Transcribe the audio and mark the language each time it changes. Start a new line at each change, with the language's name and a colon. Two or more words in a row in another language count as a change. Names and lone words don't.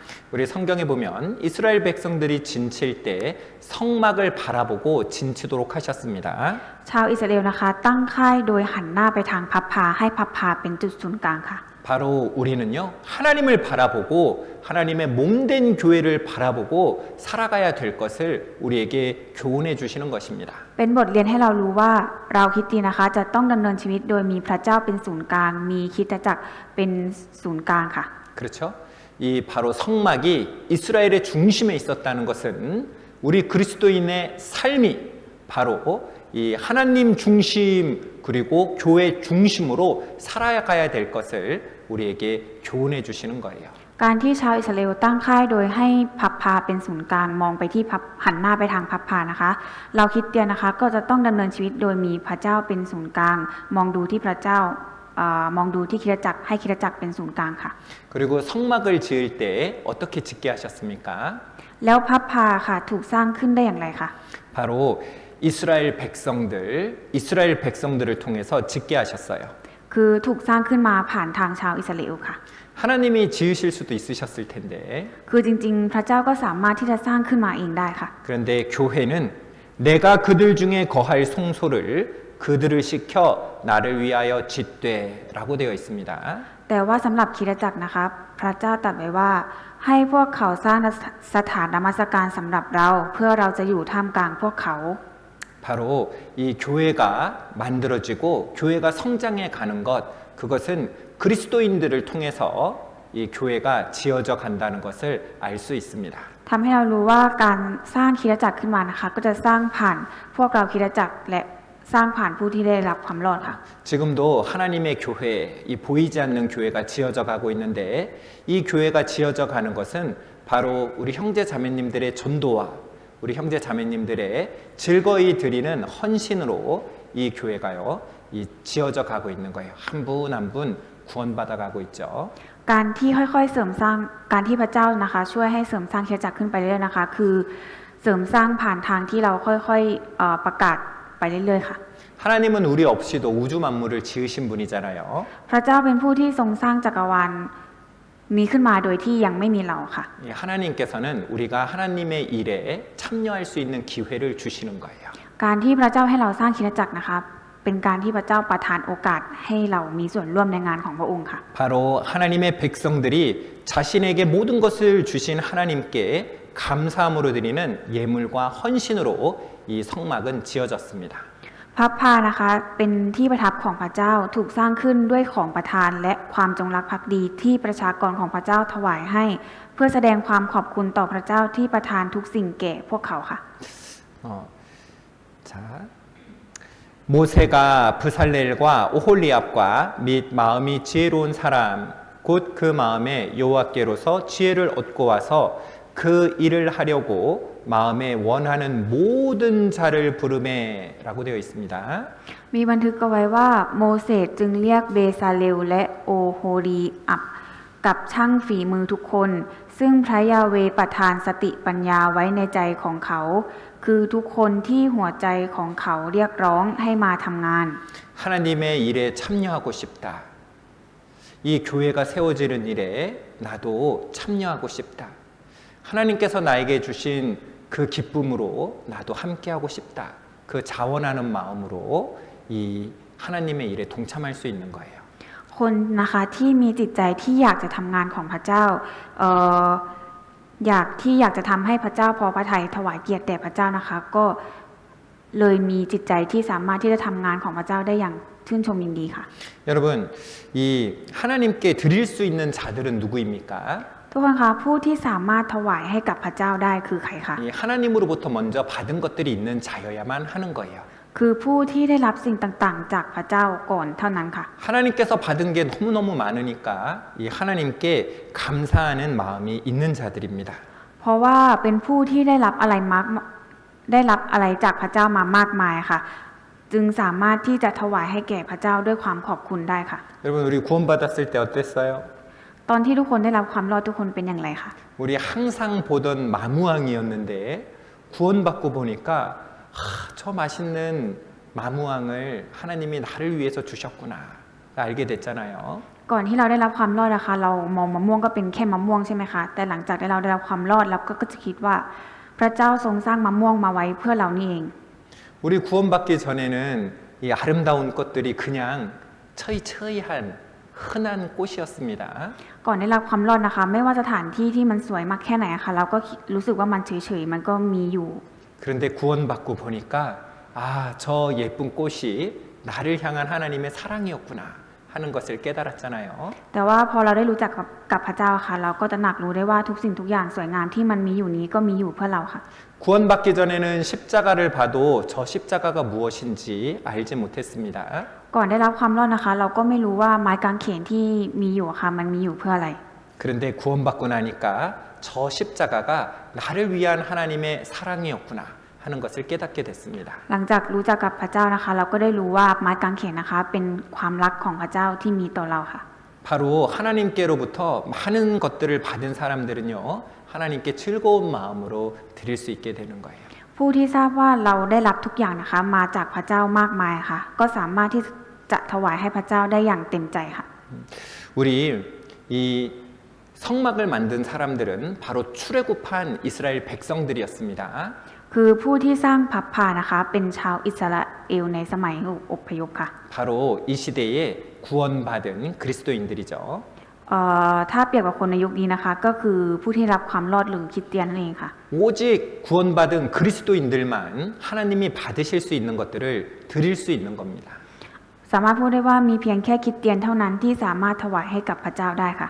Korean: 우리 성경에 보면 이스라엘 백성들이 진칠 때 성막을 바라보고 진치도록 하셨습니다.
Thai: ชาวอิสราเอลนะคะ ตั้งค่ายโดยหันหน้าไปทางพับพาให้พับพาเป็นจุดศูนย์กลางค่ะ
Korean: 바로 우리는요, 하나님을 바라보고 하나님의 몸된 교회를 바라보고 살아가야 될 것을 우리에게 교훈해 주시는 것입니다.
Thai: เป็นบทเรียนให้เรารู้ว่าเราคริสเตียนนะคะ จะต้องดำเนินชีวิตโดยมีพระเจ้าเป็นศูนย์กลาง มีคริสตจักรเป็นศูนย์กลางค่ะ
Korean: 그렇죠? 이 바로 성막이 이스라엘의 중심에 있었다는 것은 우리 그리스도인의 삶이 바로 이 하나님 중심 그리고 교회 중심으로 살아가야 될 것을 우리에게 교훈해 주시는 거예요.
Thai: การที่ชาวอิสราเอลตั้งค่ายโดยให้พับพาเป็นศูนย์กลางมองไปที่หันหน้าไปทางพับพานะคะ เราคริสเตียนนะคะก็จะต้องดำเนินชีวิตโดยมีพระเจ้าเป็นศูนย์กลาง มองดูที่พระเจ้ามองดูที่คริสตจักรให้คริสตจักรเป็นศูนย์กลางค่ะ
Korean: 그리고 성막을 지을 때 어떻게 짓게 하셨습니까?
Thai: แล้วพับพาค่ะถูกสร้างขึ้นได้อย่างไรคะ
Korean: 바로 이 이스라엘 백성들을 통해서 짓게 하셨어요.
Thai: คือถูกสร้างขึ้นมาผ่านทางชาวอิสราเอลค่ะ
Korean: 하나님이 지으실 수도 있으셨을 텐데
Thai: คือจริงๆ พระเจ้าก็สามารถที่จะสร้างขึ้นมาเองได้ค่ะ
Korean: 그런데 교회는 내가 그들 중에 거할 성소를 그들을 시켜 나를 위하여 짓되라고 되어 있습니다.
Thai: แต่ว่าสำหรับคริสตจักรนะคะพระเจ้าตรัสไว้ว่าให้พวกเขาสร้างสถานนมัสการสำหรับเราเพื่อเราจะอยู่ท่ามกลางพวกเขา
Korean: 바로 이 교회가 만들어지고 교회가 성장해 가는 것 그것은 그리스도인들을 통해서 이 교회가 지어져 간다는 것을 알 수 있습니다.
Thai: ทำให้เรารู้ว่าการสร้างคริสตจักรขึ้นมานะคะก็จะสร้างผ่านพวกเราคริสตจักรและสร้างผ่านผู้ที่ได้รับความรอดค่ะ
Korean: 지금도 하나님의 교회, 이 보이지 않는 교회가 지어져 가고 있는데 이 교회가 지어져 가는 것은 바로 우리 형제 자매님들의 전도와 우리 형제 자매님들의 즐거이 드리는 헌신으로 이 교회가요, 이 지어져 가고 있는 거예요. 한 분 한 분 구원받아 가고 있죠.
Thai: การที่ค่อยๆเสริมสร้างการที่พระเจ้านะคะช่วยให้เสริมสร้างคริสตจักรขึ้นไปเรื่อยๆนะคะคือเสริมสร้างผ่านทางที่เราค่อยๆประกาศไปเรื่อยๆค่ะ
Korean: 하나님은 우리 없이도 우주 만물을 지으신 분이잖아요.
Thai: พระเจ้าเป็นผู้ที่ทรงสร้างจักรวาลมีขึ้นมาโดยที่ยังไม่มีเราค่ะ
Korean: 하나님께서는 우리가 하나님의 일에 참여할 수 있는 기회를 주시는 거예요.
Thai: การที่พระเจ้าให้เราสร้างคริสตจักรนะคะเป็นการที่พระเจ้าประทานโอกาสให้เรามีส่วนร่วมในงานของพระองค์ค่ะ
Korean: 바로 하나님의 백성들이 자신에게 모든 것을 주신 하나님께 감사함으로 드리는 예물과 헌신으로 이 성막은 지어졌습니다.
Thai: พระพานะคะเป็นที่ประทับของพระเจ้าถูกสร้างขึ้นด้วยของประทานและความจงรักภักดีที่ประชากรของพระเจ้าถวายให้เพื่อแสดงความขอบคุณต่อพระเจ้าที่ประทานทุกสิ่งแก่พวกเขาค่ะ
Korean: 자, 모세가 브살렐과 오홀리압과 및 마음이 지혜로운 사람 곧 그 마음에 여호와께로서 지혜를 얻고 와서 그 일을 하려고 마음에 원하는 모든 자를 부르매라고 되어 있습니다.
Thai: มีบันทึกเอาไว้ว่าโมเสสจึงเรียกเบซาเลลและโอโฮลีอับกับช่างฝีมือทุกคนซึ่งพระยาเวห์ประทานสติปัญญาไว้ในใจของเขาคือทุกคนที่หัวใจของเขาเรียกร้องให้มาทำงาน
Korean: 하나님의 일에 참여하고 싶다. 이 교회가 세워지는 일에 나도 참여하고 싶다. 하나님께서 나에게 주신 그 기쁨으로 나도 함께하고 싶다. 그 자원하는 마음으로 이 하나님의 일에 동참할 수 있는 거예요.
Thai: คนนะคะที่มีจิตใจที่อยากจะทำงานของพระเจ้าอยากจะทำให้พระเจ้าพอพระทัยถวายเกียรติแด่พระเจ้านะคะก็เลยมีจิตใจที่สามารถที่จะทำงานของพระเจ้าได้อย่างชื่นชมยินดีค่ะ
Korean: 여러분, 이 하나님께 드릴 수 있는 자들은 누구입니까?
Thai: ทุกคนคะผู้ที่สามารถถวายให้กับพระเจ้าได้คือใครคะ
Korean: 이 하나님으로부터 먼저 받은 것들이 있는 자여야만 하는 거예요.
Thai: คือผู้ที่ได้รับสิ่งต่างๆ จากพระเจ้าก่อนเท่านั้นค่ะ
Korean: 하나님께서 받은 게 너무너무 많으니까 이 하나님께 감사하는 마음이 있는 자들입니다.
Thai: เพราะว่าเป็นผู้ที่ได้รับอะไรจากพระเจ้ามามากมายค่ะจึงสามารถที่จะถวายให้แก่พระเจ้าด้วยความขอบคุณได้ค่ะ
Korean: 여러분 우리 구원받았을 때 어땠어요?
Thai: ตอนที่ทุกคนได้รับความรอดทุกคนเป็นอย่างไรคะ
Korean: 우리 항상 보던 마무왕이었는데 구원받고 보니까 저 맛있는 마무왕을 하나님이 나를 위해서 주셨구나 알게 됐잖아요.
Thai: ก่อนที่เราได้รับความรอดนะคะเรามองมะม่วงก็เป็นแค่มะม่วงใช่ไหมคะแต่หลังจากที่เราได้รับความรอดเราก็จะคิดว่าพระเจ้าทรงสร้างมะม่วงมาไว้เพื่อเรานี่เอง
Korean: 우리 구원받기 전에는 이 아름다운 꽃들이 그냥 처이처이한 흔한 꽃이었습니다.
Thai: ก่อนได้รับความรอดนะคะไม่ว่าสถานที่ที่มันสวยมากแค่ไหนค่ะเราก็รู้สึกว่ามันเฉยๆมันก็มีอยู่
Korean: 그런데 구원받고 보니까 저 예쁜 꽃이 나를 향한 하나님의 사랑이었구나 하는 것을 깨달았잖아요.
Thai: แต่ว่าพอเราได้รู้จักกับพระเจ้าค่ะเราก็ตระหนักรู้ได้ว่าทุกสิ่งทุกอย่างสวยงามที่มันมีอยู่นี้ก็มีอยู่เพื่อเราค่ะ
Korean: 구원받기 전에는 십자가를 봐도 저 십자가가 무엇인지 알지 못했습니다.
Thai: ก่อนได้รับความรอดนะคะเราก็ไม่รู้ว่าไม้กางเขนที่มีอยู่ค่ะมันมีอยู่เพื่ออะไร
Korean: 그런데 구원받고 나니까 저 십자가가 나를 위한 하나님의 사랑이었구나 하는 것을 깨닫게 됐습니다.
Thai: หลังจากรู้จักกับพระเจ้านะคะเราก็ได้รู้ว่าไม้กางเขนนะคะเป็นความรักของพระเจ้าที่มีต่อเราค่ะ
Korean: 바로 하나님께로부터 많은 것들을 받은 사람들은요 하나님께 즐거운 마음으로 드릴 수 있게 되는 거예요.
Thai: พผู้ที่ทราบว่าเราได้รับทุกอย่างนะคะมาจากพระเจ้ามากมายค่ะก็สามารถที่จะถวายให้พระเจ้าได้อย่างเต็มใจค่ะ
Korean: 우리 이 성막을 만든 사람들은 바로 출애굽한 이스라엘 백성들이었습니다.
Thai: คือผู้ที่สร้างพับพานะคะเป็นชาวอิสราเอลในสมัยอพยพค่ะ
Korean: 바로 이 시대에 구원받은 그리스도인들이죠.
Thai: ถ้าเปรียบกับคนในยุคนี้นะคะก็คือผู้ที่รับความรอดหรือคริสเตียนนั่นเองค่ะ
Korean: 오직 구원받은 그리스도인들만 하나님이 받으실 수 있는 것들을 드릴 수 있는 겁니다.
Thai: สามารถพูดได้ว่ามีเพียงแค่คริสเตียนเท่านั้นที่สามารถถวายให้กับพระเจ้าได้ค่ะ